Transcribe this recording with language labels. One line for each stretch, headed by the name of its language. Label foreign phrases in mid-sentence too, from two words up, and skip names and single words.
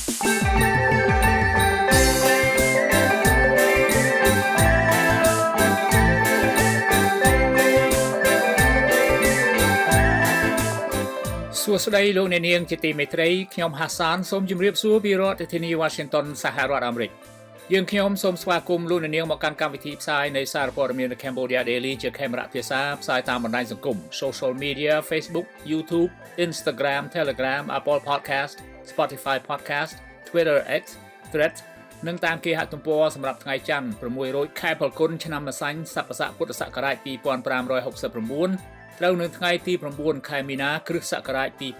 Khmer: សួស្តីលោកអ្នកនាងជាទីមេត្រីខ្ញុំហាសានសូមជម្រាបសួរពីរដ្ឋធានី Washington សហរដ្ឋអាមេរិកយើង ខ្ញុំសូមស្វាគមន៍លោកអ្នកនាងមកកាន់កម្មវិធីផ្សាយនៃសារព័ត៌មាន Cambodia Daily ជាខេមរៈភាសាផ្សាយតាមបណ្ដាញសង្គម
English: Social Media
Khmer: Facebook YouTube Instagram Telegram Apple Podcast Spotify Podcast Twitter X Threads និងតាមគេហទំព័រសម្រាប់ថ្ងៃច័ន្ទ600ខែផលគុណឆ្នាំម្សាញ់ស័កស័កពុទ្ធសករាជ2569ត្រូវនៅថ្ងៃទី9ខែមីនាគ្រិស្តសករាជ